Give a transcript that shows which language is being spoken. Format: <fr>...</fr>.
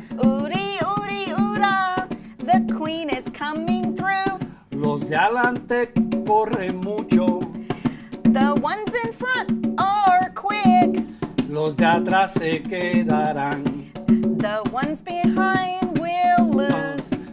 <en>Uri, uri, ura, the queen is coming through.</en> <es>Los de adelante corren mucho.</es> <en>The ones in front are quick.</en> <es>Los de atrás se quedarán.</es> <en>The ones behind will lose.</en>